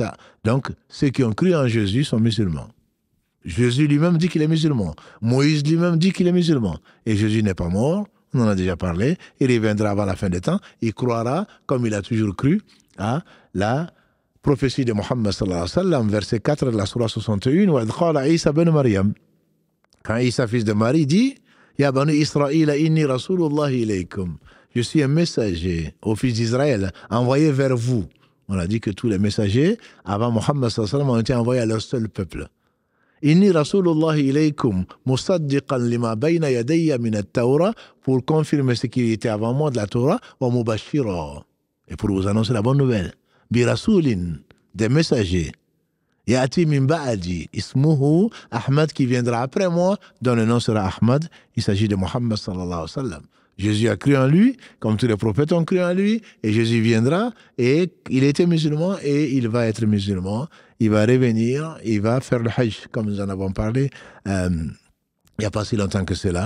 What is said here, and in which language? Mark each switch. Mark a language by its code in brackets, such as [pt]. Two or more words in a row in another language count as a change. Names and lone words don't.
[fr] Donc, ceux qui ont cru en Jésus sont musulmans. Jésus lui-même dit qu'il est musulman. Moïse lui-même dit qu'il est musulman. Et Jésus n'est pas mort, on en a déjà parlé. Il reviendra avant la fin des temps. Il croira, comme il a toujours cru, à la prophétie de Mohammed [ar] صلى الله عليه وسلم, [fr] verset 4 de la surah 61, [ar] وقال عيسى بن مريم. [fr] Quand Isa, fils de Marie, dit [ar] يا بني إسرائيل، إني رسول الله إليكم. [fr] Je suis un messager au fils d'Israël, envoyé vers vous. On a dit que tous les messagers, avant Mohammed [ar] صلى الله عليه وسلم, [fr] ont été envoyés à leur seul peuple. [ar] إني رسول الله إليكم، مصدقا لما بين يدي من التوراة, [fr] pour confirmer ce qui était avant moi de la Torah, [ar] ومبشرا, [fr] et pour vous annoncer la bonne nouvelle. [ar] برسول, [fr] des messagers. [ar] يأتي من بعدي، اسمه أحمد, [fr] qui viendra après moi, dont le nom sera Ahmad. Il s'agit de Mohammed [ar] صلى الله عليه وسلم. [fr] Jésus a cru en lui, comme tous les prophètes ont cru en lui, et Jésus viendra, et il était musulman, et il va être musulman. Il va revenir, il va faire le hajj, comme nous en avons parlé il n'y a pas si longtemps que cela.